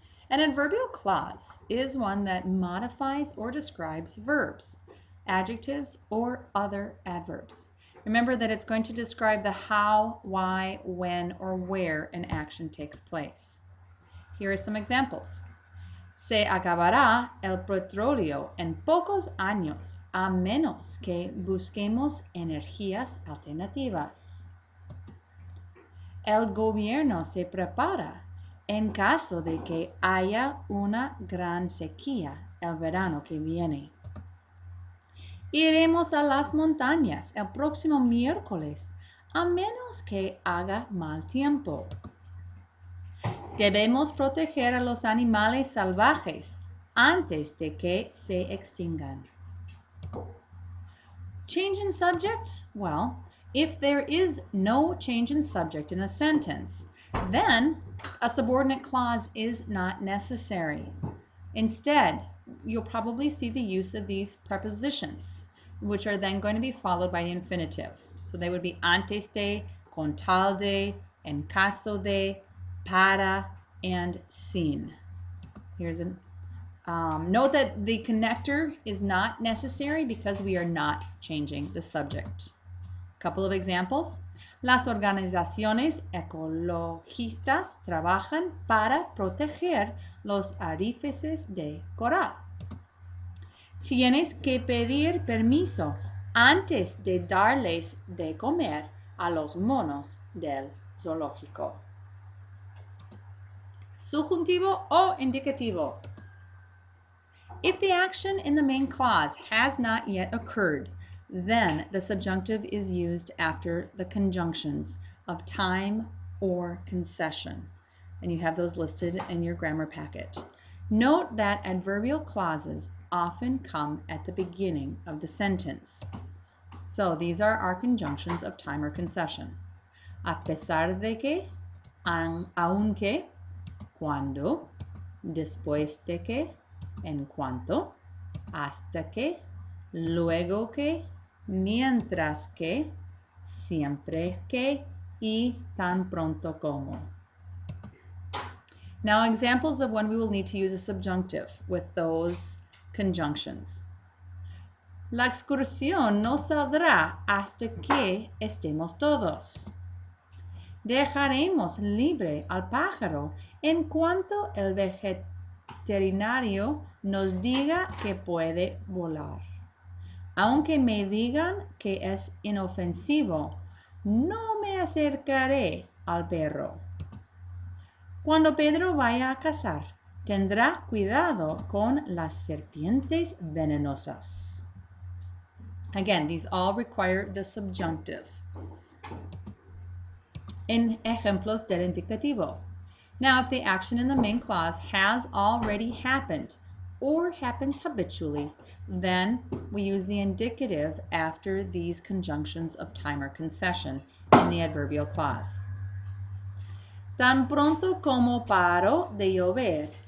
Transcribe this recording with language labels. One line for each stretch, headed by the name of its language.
English: An adverbial clause is one that modifies or describes verbs, adjectives, or other adverbs. Remember that it's going to describe the how, why, when, or where an action takes place. Here are some examples.
Spanish: Se acabará el petróleo en pocos años, a menos que busquemos energías alternativas. El gobierno se prepara en caso de que haya una gran sequía el verano que viene. Iremos a las montañas el próximo miércoles, a menos que haga mal tiempo. Debemos proteger a los animales salvajes antes de que se extingan.
English: Change in subject? Well, if there is no change in subject in a sentence, then a subordinate clause is not necessary. Instead, you'll probably see the use of these prepositions, which are then going to be followed by the infinitive. So they would be antes de, con tal de, en caso de, para, and sin. Here's a note that the connector is not necessary because we are not changing the subject. Couple of examples.
Spanish: Las organizaciones ecologistas trabajan para proteger los arrecifes de coral. Tienes que pedir permiso antes de darles de comer a los monos del zoológico. Subjuntivo o indicativo.
English: If the action in the main clause has not yet occurred, then the subjunctive is used after the conjunctions of time or concession. And you have those listed in your grammar packet. Note that adverbial clauses often come at the beginning of the sentence. So these are our conjunctions of time or concession.
Spanish: A pesar de que, aunque, cuando, después de que, en cuanto, hasta que, luego que, mientras que, siempre que, y tan pronto como.
English: Now, examples of when we will need to use a subjunctive with those conjunctions.
Spanish: La excursión no saldrá hasta que estemos todos. Dejaremos libre al pájaro en cuanto el veterinario nos diga que puede volar. Aunque me digan que es inofensivo, no me acercaré al perro. Cuando Pedro vaya a cazar, tendrá cuidado con las serpientes venenosas.
English: Again, these all require the subjunctive.
Spanish: In ejemplos del indicativo.
English: Now, if the action in the main clause has already happened or happens habitually, then we use the indicative after these conjunctions of time or concession in the adverbial clause.
Spanish: Tan pronto como paró de llover,